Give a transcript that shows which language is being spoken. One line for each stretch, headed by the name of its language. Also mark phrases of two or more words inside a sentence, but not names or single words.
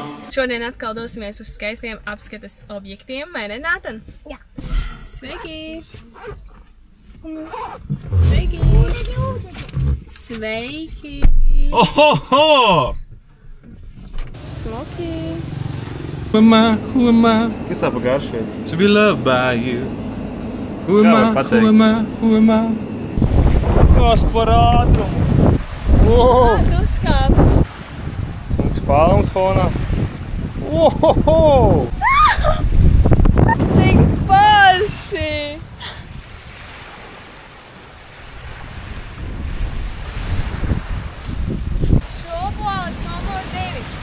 Latvian: Šodien atkal dosimies uz skaistiem apskates objektiem, vai ne, Nātan? Jā. Sveiki! Sveiki! Sveiki! Ohoho! Smoki!
English: Who am I?
Latvian: Kas tā pa garšu šeit?
English: To be loved by you. Who
Latvian: Kā
English: am
Latvian: var
English: I?
Latvian: pateikt?
English: Who am I?
Latvian: Kas par ātrumu? Wow! Tu skāpi! Smuks palms fonā. Ohoho! Tik forši! Šobolis numur 2.